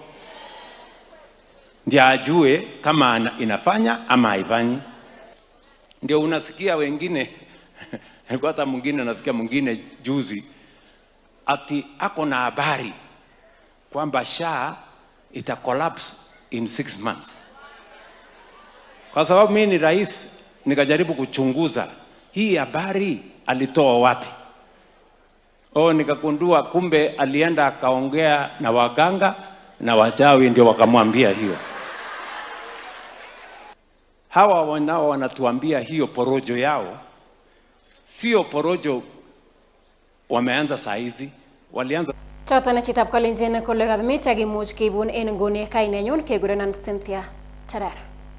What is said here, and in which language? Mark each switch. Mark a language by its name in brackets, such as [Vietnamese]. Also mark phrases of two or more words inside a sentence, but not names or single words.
[Swahili] Ndio ajue kama inafanya ama haifanyi. Ndio unasikia wengine hata mwingine nasikia mwingine juzi ati ako na habari kwamba SHA ita [English] collapse in 6 months. [Swahili] Kwa sababu mimi ni rais nikajaribu kuchunguza hii habari alitoa wapi. Nikagundua kumbe alienda akaongea na waganga na wachawi ndio wakamwambia hiyo. Hawa wanao wanatuambia hiyo porojo yao. Sio porojo wameanza saa hizi, walianza [Kalenjin] Choton chitab Kolenjin Logoiywekab Emet akimuch keibun en nguni kainenyun kekurenon Cynthia Terer.